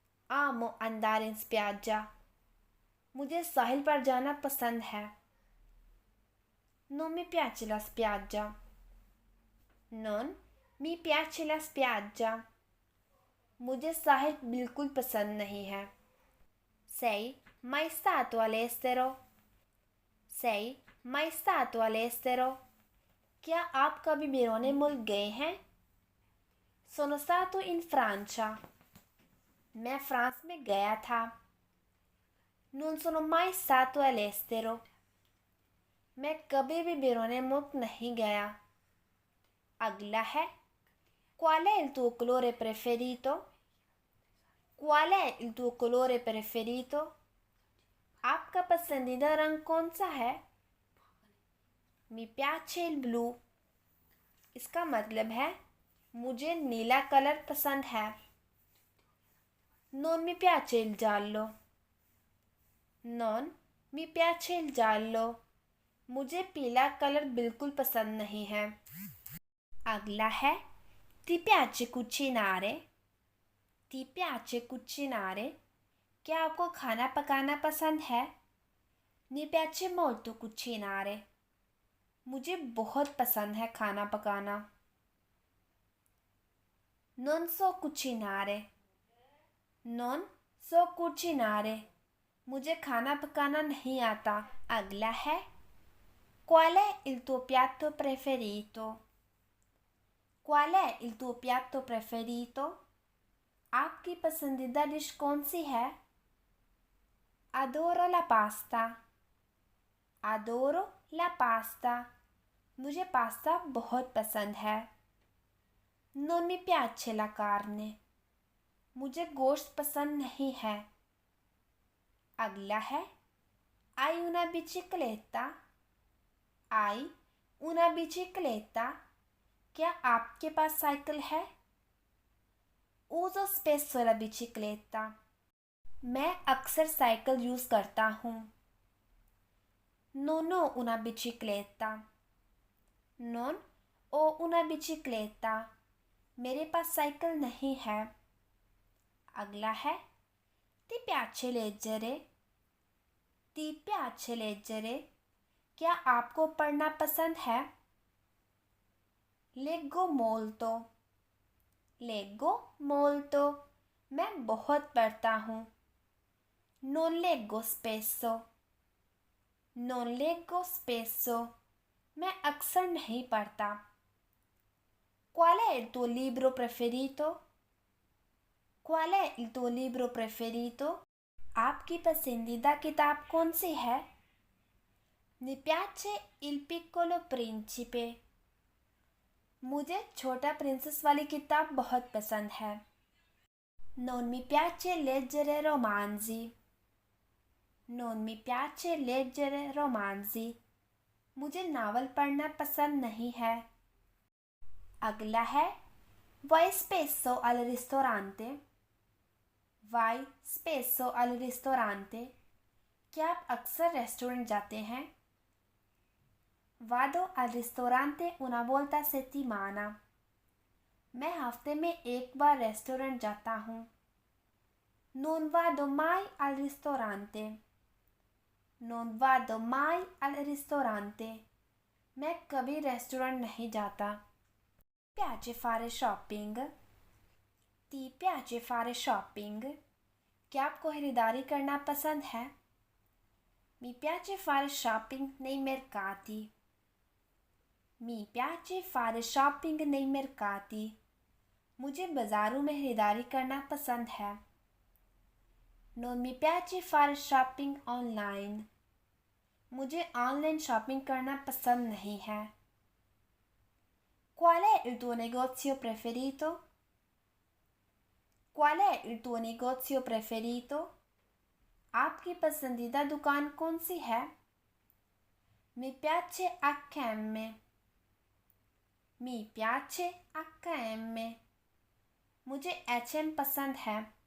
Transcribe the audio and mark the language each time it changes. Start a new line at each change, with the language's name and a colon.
Italian: Amo andare in spiaggia.
Hindi: मुझे साहिल पर जाना पसंद है.
Italian: Non mi piace la spiaggia. Non mi piace la spiaggia.
Hindi: मुझे साहिल बिल्कुल पसंद नहीं है.
Italian: Sei mai stato all'estero? Sei mai stato all'estero?
Hindi: क्या आप कभी बैरूने मुल्क गए हैं?
Italian: Sono stato in Francia.
Hindi: मैं फ्रांस में गया था.
Italian: Non sono mai stato all'estero.
Hindi: मैं कभी भी बैरूने मुल्क नहीं गया. अगला है
Italian: Qual è il tuo colore preferito? Qual è il tuo colore preferito?
Hindi: आपका पसंदीदा रंग कौन सा है?
Italian: Mi piace il blu.
Hindi: इसका मतलब है मुझे नीला कलर पसंद है.
Italian: Non mi piace il giallo. Non mi piace il giallo.
Hindi: मुझे पीला कलर बिल्कुल पसंद नहीं है. अगला है
Italian: Ti piace cucinare? Ti piace cucinare?
Hindi: क्या आपको खाना पकाना पसंद है?
Italian: Mi piace molto cucinare.
Hindi: मुझे बहुत पसंद है खाना पकाना.
Italian: Non so cucinare. Non so cucinare.
Hindi: मुझे खाना पकाना नहीं आता. अगला है
Italian: Qual è il tuo piatto preferito? Qual è il tuo piatto preferito?
Hindi: आपकी पसंदीदा डिश कौन सी है?
Italian: Adoro la pasta. Adoro la pasta.
Hindi: मुझे पास्ता बहुत पसंद है.
Italian: Non mi piace la carne.
Hindi: मुझे गोश्त पसंद नहीं है. अगला है
Italian: Hai una bicicletta? Hai una bicicletta?
Hindi: क्या आपके पास साइकिल है?
Italian: Uso spesso la bicicletta.
Hindi: मैं अक्सर साइकिल यूज़ करता हूँ.
Italian: Non ho una bicicletta. Non ho una bicicletta.
Hindi: मेरे पास साइकिल नहीं है. अगला है
Italian: Ti piace leggere? Ti piace leggere?
Hindi: क्या आपको पढ़ना पसंद है?
Italian: Leggo molto. Leggo molto.
Hindi: मैं बहुत पढ़ता हूँ.
Italian: Non leggo spesso. Non leggo spesso.
Hindi: मैं अक्सर नहीं पढ़ता.
Italian: Qual è il tuo libro preferito? Qual è il tuo libro preferito?
Hindi: आपकी पसंदीदा किताब कौन सी है?
Italian: Mi piace il piccolo principe.
Hindi: मुझे छोटा प्रिंसेस वाली किताब बहुत पसंद है.
Italian: Non mi piace leggere romanzi. Non mi piace leggere romanzi.
Hindi: मुझे नावल पढ़ना पसंद नहीं है. अगला है
Italian: Vai spesso al ristorante? Vai spesso al ristorante?
Hindi: क्या आप अक्सर रेस्टोरेंट जाते हैं?
Italian: Vado al ristorante una volta a settimana.
Hindi: मैं हफ्ते में एक बार रेस्टोरेंट जाता हूँ.
Italian: Non vado mai al ristorante. Non vado mai al ristorante.
Hindi: मैं कभी रेस्टोरेंट नहीं जाता.
Italian: Piace fare shopping? Ti piace fare shopping?
Hindi: क्या आपको खरीदारी करना पसंद है?
Italian: Mi piace fare shopping nei mercati. Mi piace fare shopping nei mercati.
Hindi: मुझे बाज़ारों में खरीदारी करना पसंद है.
Italian: Non mi piace fare shopping online.
Hindi: मुझे ऑनलाइन शॉपिंग करना पसंद नहीं है.
Italian: Qual è il tuo negozio preferito? Qual è il tuo negozio preferito?
Hindi: आपकी पसंदीदा दुकान कौन सी है?
Italian: Mi piace H&M. Mi piace H&M.
Hindi: मुझे H&M पसंद है.